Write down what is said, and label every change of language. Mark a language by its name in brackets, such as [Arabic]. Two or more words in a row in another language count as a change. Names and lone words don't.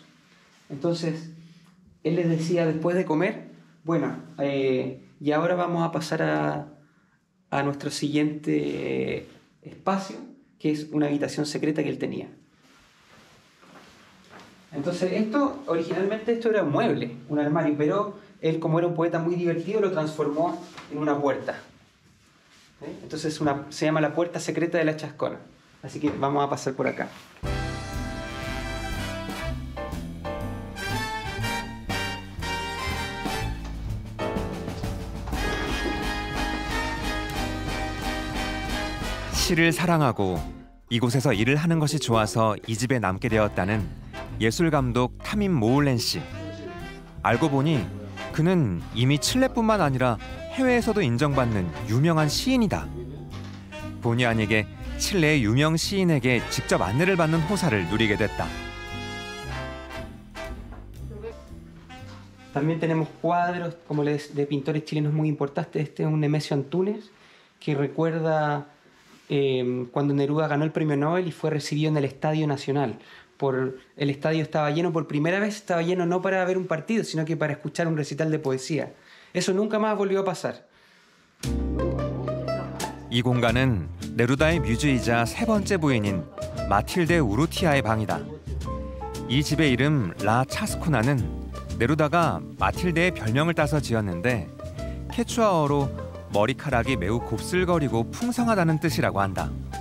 [Spanish] Entonces, él les decía después de comer, bueno, y ahora vamos a pasar a nuestro siguiente espacio, que es una habitación secreta que él tenía. Entonces, originalmente esto era un mueble, un armario, pero él, como era un poeta muy divertido, lo transformó en una puerta. Entonces se llama la puerta secreta de la Chascona. Así que vamos a pasar por acá. [Korean] 시를 사랑하고 이곳에서 일을 하는 것이 좋아서 이 집에 남게 되었다는 예술감독 타민 모울렌 씨. 알고 보니 그는 이미 칠레뿐만 아니라 해외에서도 인정받는 유명한 시인이다. 본의 아니게 칠레의 유명 시인에게 직접 안내를 받는 호사를 누리게 됐다. [Spanish] También tenemos cuadros como de pintores chilenos muy importantes. Este es un Nemesio Antunes que recuerda cuando Neruda ganó el premio Nobel y fue recibido en el Estadio Nacional. El estadio estaba lleno por primera vez, estaba lleno no para ver un partido, sino que para escuchar un recital de poesía. Eso nunca más volvió a pasar. [Korean] 이 공간은 네루다의 뮤즈이자 세 번째 부인인 마틸데 우르티아의 방이다. 이 집의 이름 라 차스코나는 네루다가 마틸데의 별명을 따서 지었는데 케추아어로 머리카락이 매우 곱슬거리고 풍성하다는 뜻이라고 한다.